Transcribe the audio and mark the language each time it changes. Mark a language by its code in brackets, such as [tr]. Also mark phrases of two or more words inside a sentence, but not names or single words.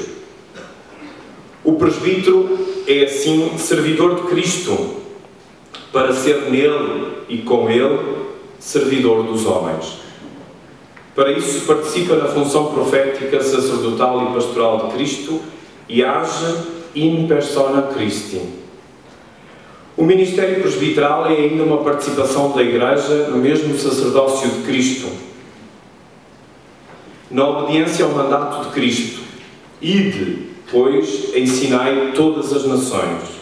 [pt] O presbítero é, assim, servidor de Cristo, para ser nele e com ele servidor dos homens. Para isso participa na função profética, sacerdotal e pastoral de Cristo e age [la] in persona Christi. [pt] O ministério presbiteral é ainda uma participação da Igreja no mesmo sacerdócio de Cristo, na obediência ao mandato de Cristo. Ide, pois, ensinai todas as nações.